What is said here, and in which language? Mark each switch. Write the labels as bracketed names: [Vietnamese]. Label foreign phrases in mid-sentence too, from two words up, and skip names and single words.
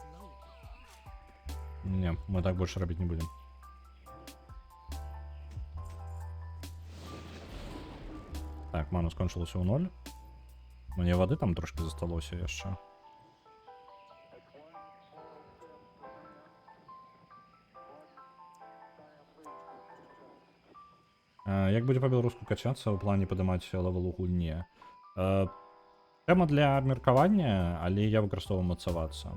[Belarusian] Не, мы так больше рабіць не будем. Так, мана скончилася у 0. [Ukrainian] Мені води там трошки засталося яшчэ. [Belarusian] Як будзе па-беларуску качацца ў плане падымаць левел у гульне? Тэма для абмеркавання, але я выкарыстоўваю мацавацца.